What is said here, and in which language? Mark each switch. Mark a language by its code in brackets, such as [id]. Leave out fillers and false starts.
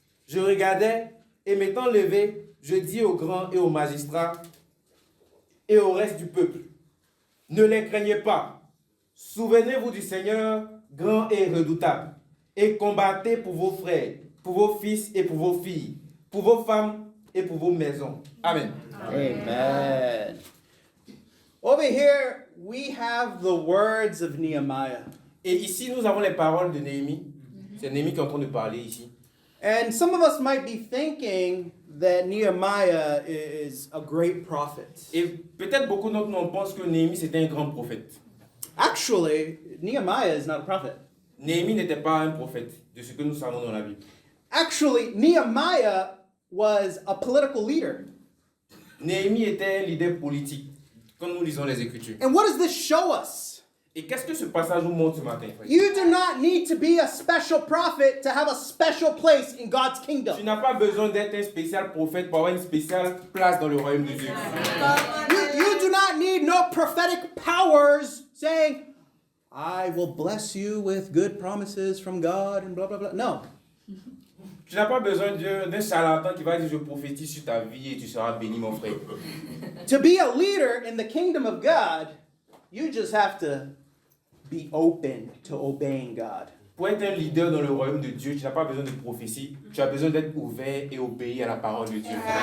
[fr] Je regardais et m'étant levé, je dis aux grands et aux magistrats et au reste du peuple, ne les craignez pas. Souvenez-vous du Seigneur grand et redoutable, et combattez pour vos frères, pour vos fils et pour vos filles, pour vos femmes et pour vos maisons. Amen. Amen. [en] Over here, we have the words of Nehemiah. [fr] Et ici, nous avons les paroles de Néhémie. C'est Néhémie qui est en train de parler ici. [en] And some of us might be thinking that Nehemiah is a great prophet. [fr] Et peut-être beaucoup d'entre nous pensent que Néhémie, c'était un grand prophète. [en] Actually, Nehemiah is not a prophet. [fr] Néhémie n'était pas un prophète, de ce que nous savons dans la Bible. [en] Actually, Nehemiah was a political leader. [fr] Néhémie était un leader politique, quand nous lisons les Écritures. [en] And what does this show us? [fr] Et qu'est-ce que ce passage nous montre ce matin, frère? [en] You do not need to be a special prophet to have a special place in God's [fr] Tu [en] kingdom. [fr] n'as pas besoin d'être un spécial prophète pour avoir une spéciale place dans le royaume de Dieu. [en] You do not need no prophetic powers saying, I will bless you with good promises from God and blah, blah, blah. No. [fr] Tu n'as pas besoin d'un charlatan qui va dire je prophétise sur ta vie et tu seras béni, mon frère. [en] To be a leader in the kingdom of God, you just have to be open to obeying God. [fr] Pour être un leader dans le royaume de Dieu, tu n'as pas besoin de prophétie, tu as besoin d'être ouvert et obéir à la parole de Dieu.